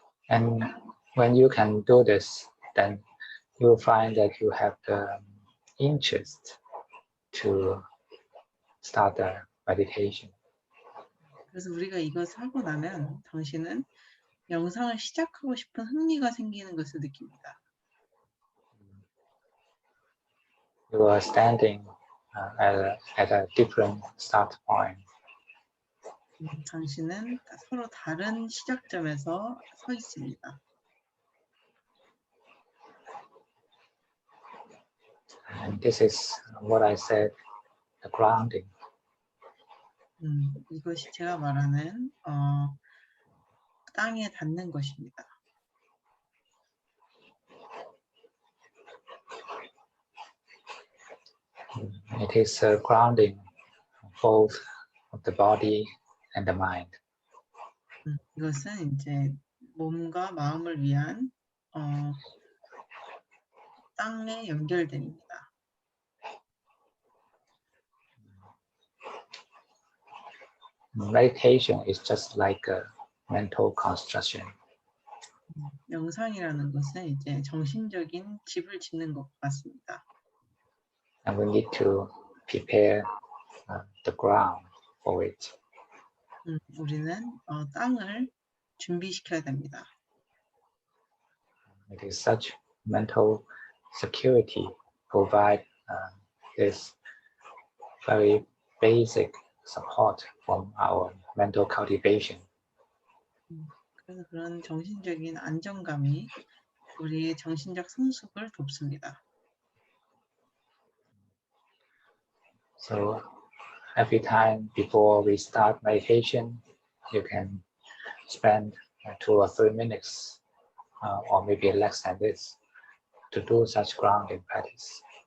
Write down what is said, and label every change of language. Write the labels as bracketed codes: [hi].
[en] And when you can do this, then you'll find that you have the interest to start the meditation. [ko] 그래서 우리가 이것을 하고 나면 당신은 명상을 시작하고 싶은 흥미가 생기는 것을 느낍니다. [en] You are standing at a different start point. [ko] 당신은 서로 다른 시작점에서 서 있습니다. [en] And this is what I said, the grounding. [ko] 이것이 제가 말하는 땅에 닿는 것입니다. [en] It is a grounding both of the body and the mind. [ko] 이것은 이제 몸과 마음을 위한 땅에 연결됩니다. [en] Meditation is just like a mental construction. [ko] 명상이라는 것은 이제 정신적인 집을 짓는 것 같습니다. [en] And we need to prepare the ground for it. [ko] 우리는 땅을 준비시켜야 됩니다. [en] It is such mental security provide this very basic support from our mental cultivation. [ko] 그래서 그런 정신적인 안정감이 우리의 정신적 성숙을 돕습니다. [en] So every time before we start meditation, you can spend 2 or 3 minutes or maybe less than this to do such grounding practice.